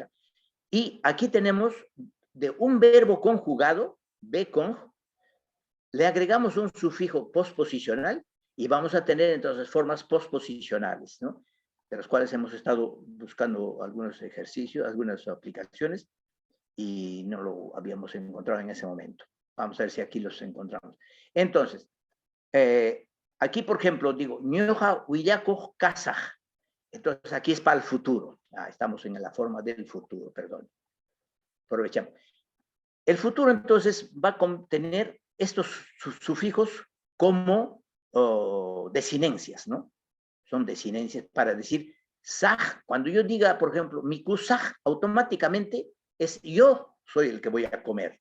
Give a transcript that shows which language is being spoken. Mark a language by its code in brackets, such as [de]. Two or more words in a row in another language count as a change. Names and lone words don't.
[es] Y aquí tenemos de un verbo conjugado, becong, le agregamos un sufijo posposicional y vamos a tener entonces formas posposicionales, ¿no? De las cuales hemos estado buscando algunos ejercicios, algunas aplicaciones, y no lo habíamos encontrado en ese momento. Vamos a ver si aquí los encontramos. Entonces, aquí, por ejemplo, digo, [qu] ñoja huillaco kasaj. [es] Entonces, aquí es para el futuro. Estamos en la forma del futuro, perdón. Aprovechamos. El futuro, entonces, va a contener estos sufijos como desinencias, ¿no? Son desinencias para decir saj. Cuando yo diga, por ejemplo, [qu] mi kusaj, [es] automáticamente es yo soy el que voy a comer.